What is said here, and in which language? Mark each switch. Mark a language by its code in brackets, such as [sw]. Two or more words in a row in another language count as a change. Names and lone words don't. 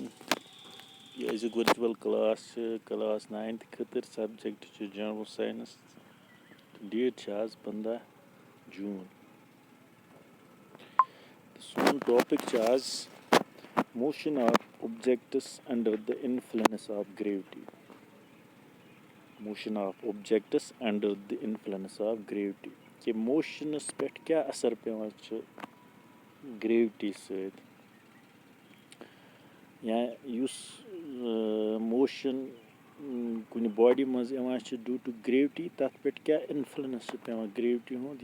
[ks] یہِ أزیُک [en] virtual class [ks] چھِ کلاس 9th خٲطرٕ سبجَکٹ چھُ [en] general science. [ks] ڈیٹ چھِ آز 15 جوٗن. سون ٹاپِک چھُ آز [en] motion of objects under the influence of gravity. motion of objects under the influence of gravity. [ks] کہِ موشنس پٮ۪ٹھ کیٛاہ اثر پیٚوان چھُ گریوٹی سۭتۍ، یا یُس موشن کُنہِ باڈی منٛز یِوان چھِ [en] due to gravity [ks] تَتھ پٮ۪ٹھ کیٛاہ اِنفلنس چھُ پیٚوان گریوٹی ہُنٛد.